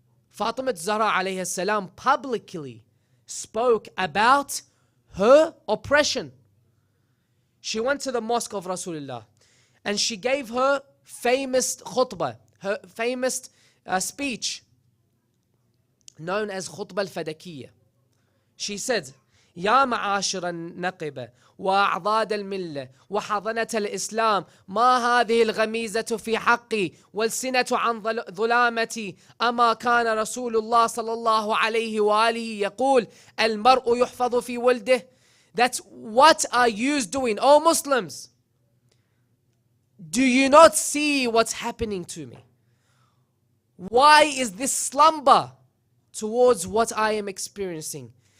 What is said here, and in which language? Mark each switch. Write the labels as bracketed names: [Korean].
[English] Fatima Zahra alayhi salam publicly spoke about her oppression. She went to the mosque of Rasulullah and she gave her famous khutbah, her famous speech known as khutbah al-fadakiyya. She said, [Arabic] يا معاشر النقبة وأعضاد الملة وحضنة الإسلام ما هذه الغميزة في حقي والسنة عن ظلامتي أما كان رسول الله صلى الله عليه وآله يقول المرء يحفظ في ولده. [English] That's what are you doing, O Muslims? Do you not see what's happening to me? Why is this slumber towards what I am experiencing?